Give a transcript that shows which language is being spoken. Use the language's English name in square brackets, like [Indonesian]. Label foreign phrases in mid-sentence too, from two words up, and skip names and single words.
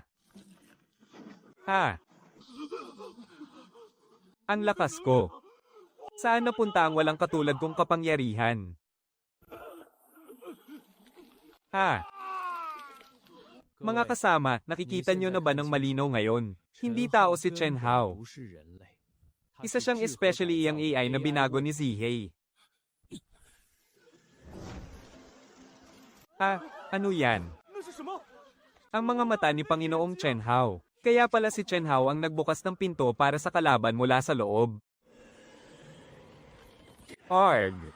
[Filipino] Ha? Ang lakas ko. Saan napunta ang walang katulad kong kapangyarihan? Ha? Mga kasama, nakikita nyo na ba ng malinaw ngayon? Hindi tao si Chen Hao. [Chinese] 不是人类， [Filipino] Isa siyang especially iyang AI na binago ni Zihei. Ah, ano yan? [Chinese] 那是什么？ [Filipino] Ang mga mata ni Panginoong Chen Hao. Kaya pala si Chen Hao ang nagbukas ng pinto para sa kalaban mula sa loob. Arg!